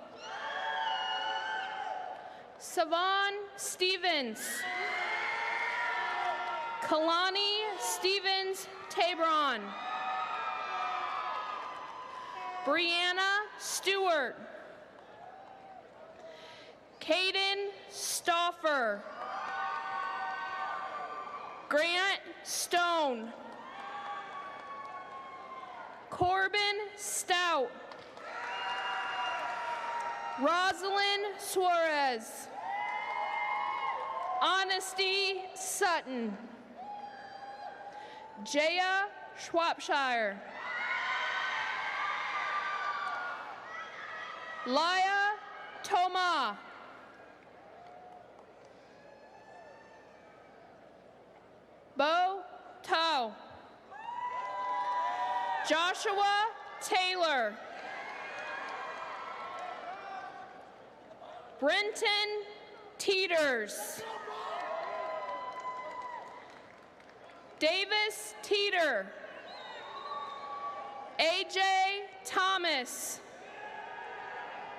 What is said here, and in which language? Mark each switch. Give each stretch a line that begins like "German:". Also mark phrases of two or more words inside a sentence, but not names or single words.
English: Savon Stevens. Kalani Stevens Tabron. Brianna Stewart. Caden Stauffer. Grant Stone. Corbin Stout. Rosalind Suarez. Honesty Sutton. Jaya Schwapshire. Laya Toma. Bo Tao. Joshua Taylor. Brenton Teeters. Davis Teeter. AJ Thomas.